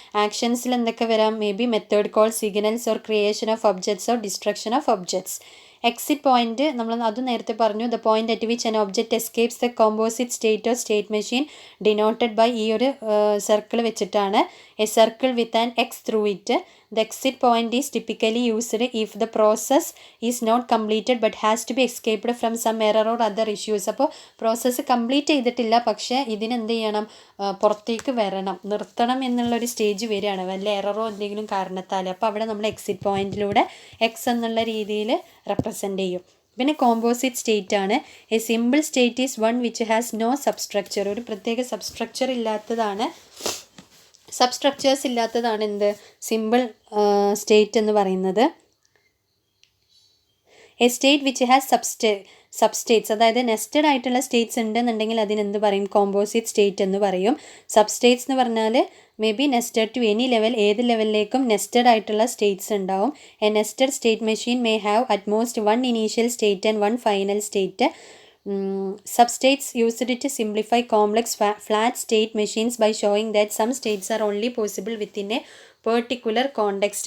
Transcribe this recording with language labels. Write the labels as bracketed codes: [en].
[ml] ആക്ഷൻസിൽ എന്തൊക്കെ വരാം, [en] May be method call, signals or creation of objects or destruction of objects. [ml] Exit point നമ്മൾ അത് നേരത്തെ പറഞ്ഞു. [en] the point at which an object escapes the composite state or state machine denoted by [ml] ഈ ഒരു circle വെച്ചിട്ടാണ്. [en] A circle with an X through it. The exit point is typically used if the process is not completed but has to be escaped from some error or other issues. [ml] അപ്പോൾ process complete ചെയ്തിട്ടില്ല, പക്ഷേ ഇതിനെന്ത് ചെയ്യണം, പുറത്തേക്ക് വരണം, നിർത്തണം എന്നുള്ളൊരു stage വരികയാണ് വല്ല എററോ എന്തെങ്കിലും കാരണത്താൽ. അപ്പോൾ അവിടെ നമ്മൾ എക്സിറ്റ് പോയിന്റിലൂടെ എക്സ് എന്നുള്ള രീതിയിൽ റെപ്രസെൻ്റ് ചെയ്യും. പിന്നെ കോമ്പോസിറ്റ് സ്റ്റേറ്റ് ആണ്. [en] A simple state is one which has no substructure. [ml] ഒരു പ്രത്യേക സബ്സ്ട്രക്ചർ ഇല്ലാത്തതാണ്, സബ്സ്ട്രക്ചേഴ്സ് ഇല്ലാത്തതാണ് എന്ത്, സിമ്പിൾ സ്റ്റേറ്റ് എന്ന് പറയുന്നത്. [en] a state which has substates, [ml] അതായത് നെസ്റ്റഡ് ആയിട്ടുള്ള സ്റ്റേറ്റ്സ് ഉണ്ടെന്നുണ്ടെങ്കിൽ അതിനെന്ത് പറയും, കോമ്പോസിറ്റ് സ്റ്റേറ്റ് എന്ന് പറയും. സബ്സ്റ്റേറ്റ്സ് എന്ന് പറഞ്ഞാൽ [en] may be nested to any level, [ml] ഏത് ലെവലിലേക്കും നെസ്റ്റഡ് ആയിട്ടുള്ള സ്റ്റേറ്റ്സ് ഉണ്ടാവും. [en] A nested state machine may have at most one initial state and one final state. Substates used to simplify complex flat state machines by showing that some states are only possible within a particular context.